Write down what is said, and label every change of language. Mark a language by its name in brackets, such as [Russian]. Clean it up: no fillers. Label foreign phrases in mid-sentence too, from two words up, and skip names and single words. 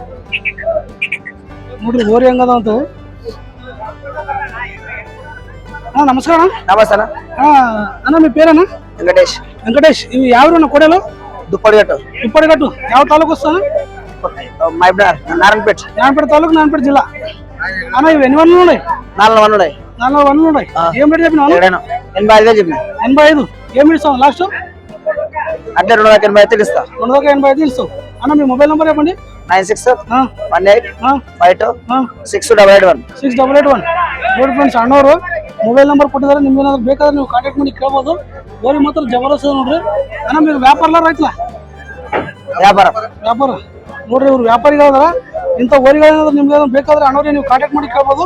[Kannada] ನೋಡ್ರಿ ಓರಿ ಹೆಂಗದ ಅಂತ. ಅಣ್ಣ ನಮಸ್ಕಾರ ಅಣ್ಣ. ನಮಸ್ಕಾರ ಅಣ್ಣ ನಿಮ್ಮ ಪೇರಣ್ಣ? ವೆಂಕಟೇಶ್. ವೆಂಕಟೇಶ್. ಇವು ಯಾವ್ರನ್ನ ಕೊಡಲು? ದುಪ್ಪಡಿಗಟ್ಟು. ಉಪ್ಪಡಿಗಟ್ಟು ಯಾವ ತಾಲೂಕು ಸರ್? ಮೈಬ್ನಾರ್, ನಾರಾಯಣಪೇಟ್. ನಾರಾಯಣಪೇಟೆ ತಾಲೂಕು, ನಾರಾಯಣಪೇಟೆ ಜಿಲ್ಲಾ. ಅಣ್ಣ ಇವು ಎನ್ವನ್ ನೋಡಿ? 4 ನೋಡಿ. ಏನ್ ಬಿಡಿ చెప్పినా? [Telugu] 85 చెప్పిన. 85. ఏం ఇస్తావు లాస్ట్? అంటే 285 ఇస్తా. 285 ఇస్తావు. అన్న మీ [English] mobile number [Telugu] చెప్పండి. 96 18 52 6881. [Kannada] 688 ನೋಡಿ ಫ್ರೆಂಡ್ಸ್, ಅಣ್ಣವರು [English] mobile number [Kannada] ಕೊಟ್ಟಿದ್ದಾರೆ. ನಿಮ್ಗೆ ಏನಾದ್ರು ಬೇಕಾದ್ರೆ ನೀವು ಕಾಂಟ್ಯಾಕ್ಟ್ ಮಾಡಿ ಕೇಳ್ಬೋದು. ಓರಿ ಮಾತ್ರ ಜಬರ್ದಸ್ತ್ ಅದ ನೋಡ್ರಿ. ಅಣ್ಣ ನೀವು ವ್ಯಾಪಾರಲಾರ ಐತ್ಲ ವ್ಯಾಪಾರ ವ್ಯಾಪಾರ ನೋಡ್ರಿ, ಇವ್ರು ವ್ಯಾಪಾರಿಗಳದಾರ. ಇಂಥ ಓರಿಗಳೇನಾದ್ರು ನಿಮ್ಗೆ ಏನಾದ್ರು ಬೇಕಾದ್ರೆ ಅಣ್ಣವ್ರಿಗೆ ನೀವು ಕಾಂಟ್ಯಾಕ್ಟ್ ಮಾಡಿ ಕೇಳ್ಬೋದು.